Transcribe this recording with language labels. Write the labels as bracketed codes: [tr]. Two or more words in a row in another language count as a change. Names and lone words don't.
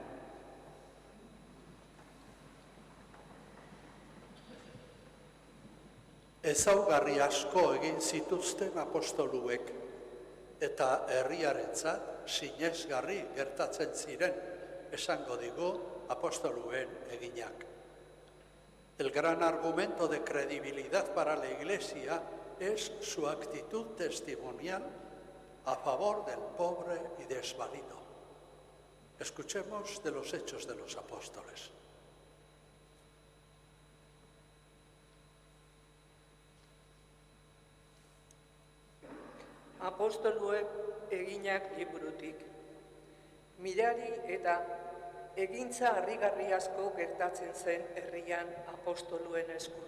[eu] Ezaugarri asko egin zituzten apostoluek, eta herriarentzat sinesgarri gertatzen ziren, esango digu apostoluen eginak. [es] El gran argumento de credibilidad para la Iglesia es su actitud testimonial a favor del pobre y desvalido. Escuchemos de los Hechos de los Apóstoles. [eu] Apostoluek eginak liburutik. Mirari eta egintza harrigarri asko gertatzen zen herrian apostoluen eskuz.